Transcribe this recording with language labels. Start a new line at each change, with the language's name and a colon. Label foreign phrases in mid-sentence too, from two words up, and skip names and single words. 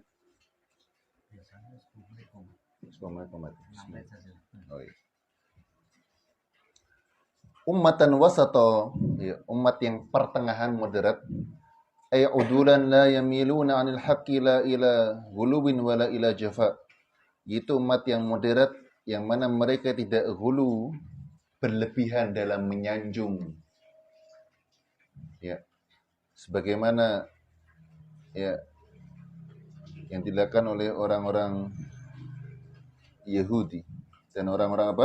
Indonesian: Biasanya 10 menit. 10 menit umat. 6 menit saja. Oh, iya.
Arabic: أمة وسطا,
Indonesian: ya, umat yang pertengahan moderat,
Arabic: أي عدولا لا يميلون عن الحق لا إلى غلو ولا إلى جفاء.
Indonesian: Itu umat yang moderat yang mana mereka tidak hulu berlebihan dalam menyanjung, ya, sebagaimana ya yang dilakukan oleh orang-orang Yahudi dan orang-orang apa?